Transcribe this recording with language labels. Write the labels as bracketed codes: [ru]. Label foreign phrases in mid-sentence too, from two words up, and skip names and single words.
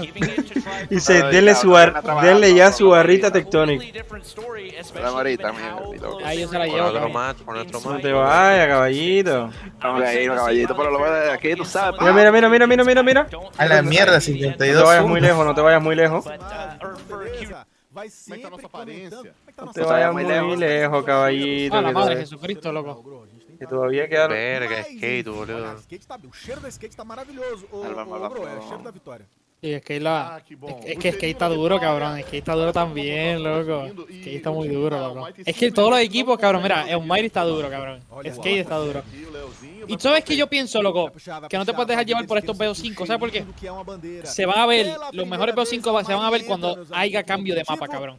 [es] Dice, denle ya su barrita tectónica. Ahí yo se la llevo, cabrón. No te vayas, caballito. Caballito, pero lo ves aquí, tú sabes. Mira. A la mierda, 52. No te vayas muy lejos. [pt] Vai sempre aparência. [es] No te vayas muy lejos, caballito. A la madre de Jesucristo, loco. Que todavía queda. Verga, skate, boludo. [pt] O cheiro da skate tá maravilhoso. Ô, bro, é o cheiro da vitória. [es] Y es que Skate está duro, cabrón. Skate está duro también, loco. Skate está muy duro, loco. Es que todos los equipos, cabrón, mira, Eumire está duro, cabrón. Skate está duro. Y sabes que yo pienso, loco, que no te puedes dejar llevar por estos BO5, ¿sabes por qué? Se van a ver, los mejores BO5 se van a ver cuando haya cambio de mapa, cabrón.